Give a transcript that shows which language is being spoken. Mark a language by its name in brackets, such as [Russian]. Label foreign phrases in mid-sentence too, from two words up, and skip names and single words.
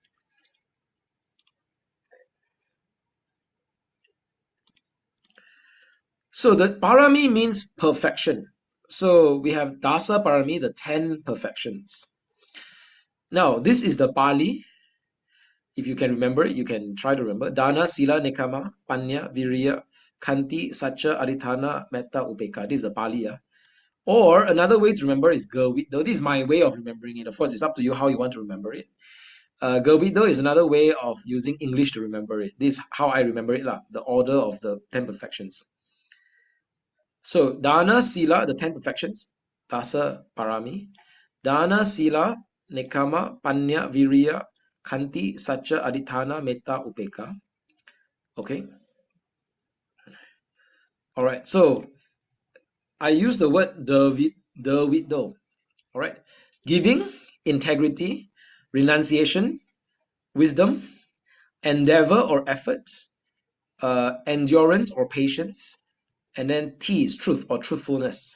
[English] So the parami means perfection. So we have [Pali] dasa parami, [English] the 10 perfections. Now, this is the Pali. If you can remember it, you can try to remember. [Pali] Dana, Sila, Nekama, Panya, Viriya, Kanti, Satcha, Adhitthana, Metta, Upeka. [English] This is the Pali. Or another way to remember is Gurviddo. This is my way of remembering it. Of course, it's up to you how you want to remember it. Gurviddo is another way of using English to remember it. This is how I remember it, the order of the 10 perfections. So, [Pali] Dana, Sila, [English] the 10 perfections, [Pali] Dasa Parami. Dana, Sila, Nekama, Panya, Viriya, Kanti, Satcha, Adhitthana, Metta, Upeka. [English] Okay. All right. So I use the word Gurviddo. All right. Giving, integrity, renunciation, wisdom, endeavor or effort, endurance or patience, and then T is truth or truthfulness.